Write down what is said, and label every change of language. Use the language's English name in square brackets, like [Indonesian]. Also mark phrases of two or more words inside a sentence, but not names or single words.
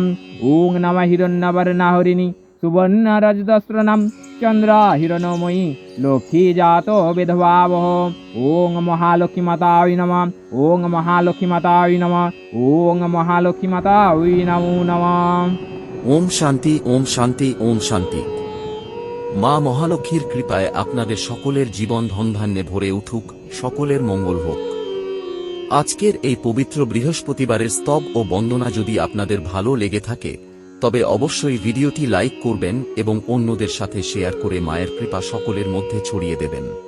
[Sanskrit] ॐ नमः हिरण्यवर्णाहरिणि सुवर्णरजतस्रनं चन्द्रहिरणमयि लक्ष्मी जातो विधवावः। ॐ महालक्ष्मी मातायै नमः। ॐ महालक्ष्मी मातायै नमः। ॐ महालक्ष्मी मातायै नमो नमः। ওম শান্তি, ওম শান্তি, ওম শান্তি। [Bangla] মা মহালক্ষ্মীর কৃপায় আপনাদের সকলের জীবন ধনধান্যে ভরে উঠুক, সকলের মঙ্গল হোক। আজকের এই পবিত্র বৃহস্পতিবারের স্তব ও বন্দনা যদি আপনাদের ভালো লেগে থাকে তবে অবশ্যই ভিডিওটি লাইক করবেন এবং অন্যদের সাথে শেয়ার করে মায়ের কৃপা সকলের মধ্যে ছড়িয়ে দেবেন।